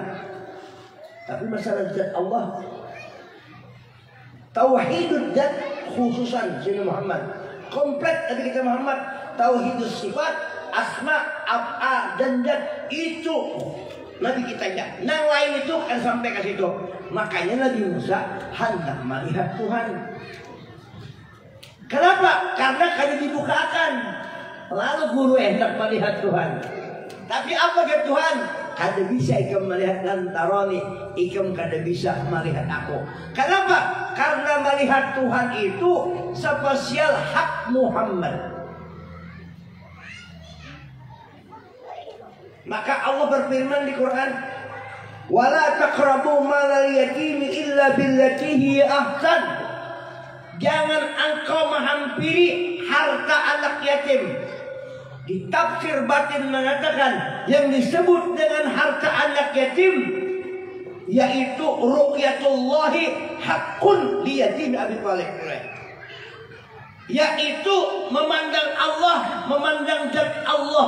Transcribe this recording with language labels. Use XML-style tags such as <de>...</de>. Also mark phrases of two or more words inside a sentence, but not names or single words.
<id>Tapi masalah zat Allah, tauhidul zat khususan Sayyidina Muhammad. Komplit Nabi kita Muhammad,</id> <ar>tauhidus sifat,</ar> <id>asma, af'al dan zat itu Nabi kita aja. Yang lain itu kan sampai ke situ. Makanya Nabi Musa hendak melihat Tuhan. Kenapa? Karena kada dibukakan. Lalu guru hendak melihat Tuhan.</id> <bjn>Tapi apa ke Tuhan? Kada bisa ikam melihat lantaroni, ikam kada bisa melihat aku.</bjn> <id>Kenapa? Karena melihat Tuhan itu spesial hak Muhammad. Maka Allah berfirman di Quran,</id> <ar>"Wala taqrabu malal yatimi illa billati hiya ahsan."</ar> <id>Jangan engkau menghampiri harta anak yatim. Di tafsir batin mengatakan yang disebut dengan harta anak yatim yaitu</id> <ar>ru'yatullahi haqqun li yatim Abi Thalib,</ar> <id>yaitu memandang Allah, memandang zat Allah.</id>